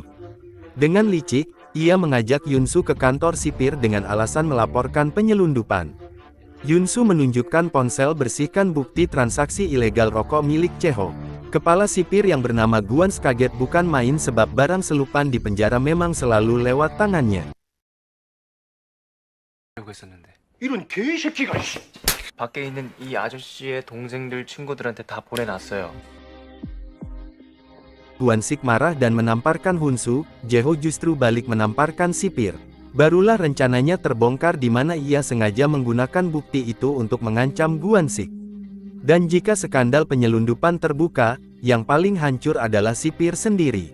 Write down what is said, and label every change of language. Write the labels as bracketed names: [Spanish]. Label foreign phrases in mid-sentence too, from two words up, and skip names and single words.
[Indonesian] Dengan licik, ia mengajak Yunsu ke kantor sipir dengan alasan melaporkan penyelundupan. Yunsu menunjukkan ponsel bersihkan bukti transaksi ilegal rokok milik Cheho. Kepala sipir yang bernama Guans kaget bukan main sebab barang selupan di penjara memang selalu lewat tangannya. [Korean] 이런 개새끼가 밖에 있는 이 아저씨의 동생들 친구들한테 다 보내놨어요. [Indonesian] Guansik marah dan menamparkan Hunsu, Jaeho justru balik menamparkan sipir. Barulah rencananya terbongkar di mana ia sengaja menggunakan bukti itu untuk mengancam Guansik. Dan jika skandal penyelundupan terbuka, yang paling hancur adalah sipir sendiri.